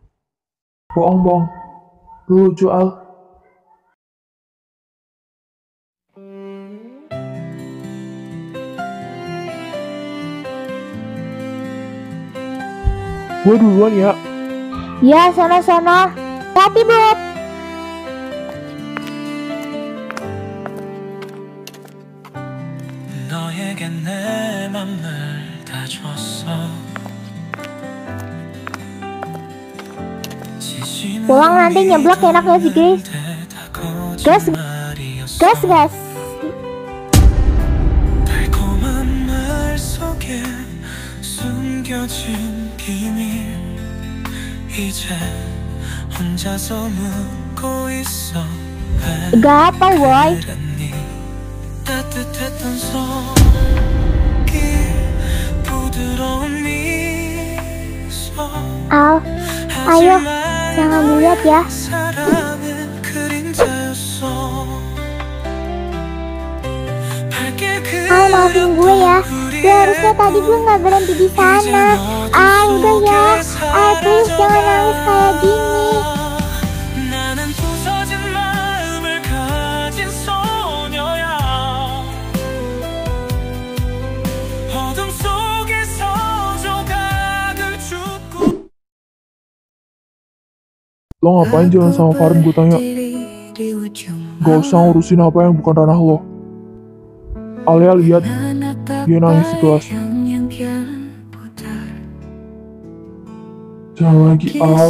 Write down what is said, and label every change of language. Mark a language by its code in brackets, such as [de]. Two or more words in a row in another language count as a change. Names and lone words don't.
[id] Bohong, Bang. Lu lucu, Al. Gue duluan ya. ya sana-sana. Hati buat. [ko] 너에게 내 맘을 다 줬어. [id] Pulang nanti nyeblak enaknya sih guys. Gas. [ko] 달콤한 말 속에 숨겨진 비밀 이제 혼자서 묻고 있어 [id] Gak apa, Boy. [ko] 따뜻했던 손길 부드러운 미소 [id] Al, ayo, jangan dilihat ya. [ko] 사랑은 그림자였어 [id] Al, maafin gue ya. Harusnya tadi gue gak berhenti di sana. Al, udah ya. Al, please jangan nangis kayak gini. [ko] 나는 부서진 마음을 가진 소녀야 어둠 속에서 조각을 줍고 [id] Lo ngapain jalan sama Farin, gue tanya. Gak usah ngurusin apa yang bukan ranah lo. Alia lihat, dia nangis di kelas. Jangan lagi, Al.